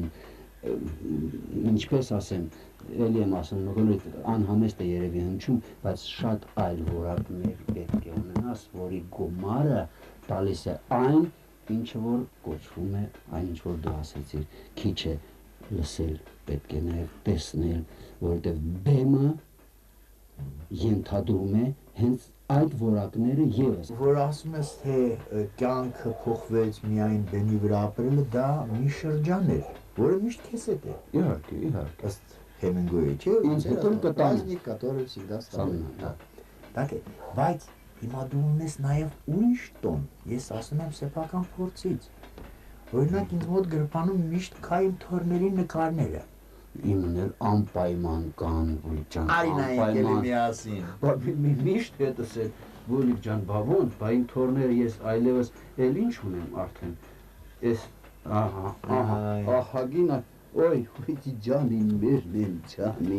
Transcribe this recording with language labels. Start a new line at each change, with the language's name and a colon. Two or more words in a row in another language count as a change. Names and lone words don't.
Armenian: ինչպես ասեմ, էլի եմ ասում, անհամեստ է երևի հնչում, բայց շատ այլ որակներ պետք է ունենաս, որի գումարը տալիս է այն, ինչը որ կոչվում է, այն ինչ որ դու ասեցիր, քիչ է լսել, պետք է նաև տեսնել, որովհետև բեմը ենթադրում է հենց այդ որակները ևս։ Որ ասում ես, թե կյանքը փոխվեց միայն բեմի վրա ապրելը, դա մի շրջան էր, որը միշտ քեզ հետ է։ Իհարկե։ Ըստ Հեմինգուեյի, չէ՞։ Ինձ հետ էլ կտան։
Russian: Праздник, который всегда ставит.
Armenian: Так է, բայց հիմա դու ունես նաև ուրիշ տոն։ Ես ասում եմ սեփական փորձից։ Օրինակ ինձ մոտ գրպանում միշտ կային թորների նկարները։ Իմն էլ անպայման կան, Բուլիկ ջան, միասին։ Միշտ հետս է, Բուլիկ ջան, բա ոնց, բա իմ թորները ես այլևս էլ ինչ ունեմ արդեն։ Ես ահագին, օй, ջանին մեր ջանին։